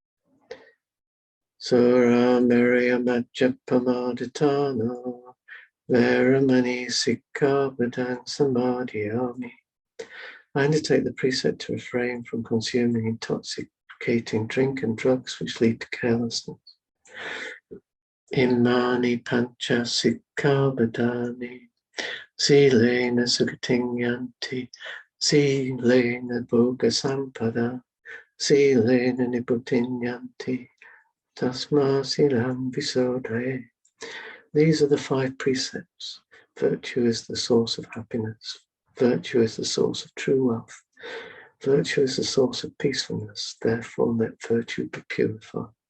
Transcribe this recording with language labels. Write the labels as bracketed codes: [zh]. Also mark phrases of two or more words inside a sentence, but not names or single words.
[pi] Sura Meriya Majjapamaditana Veramani Sikkhapadang Samadhiyami. [en] I undertake the precept to refrain from consuming intoxicating drink and drugs which lead to carelessness. [pi] Imani Pancha Sikkhapadani Silena Sugatinyanti Silena Bhoga Sampada Silena Niputinyanti Tasma Silam Visodhaye. [en] These are the 5 precepts. Virtue is the source of happiness. Virtue is the source of true wealth. Virtue is the source of peacefulness. Therefore, let virtue be purified.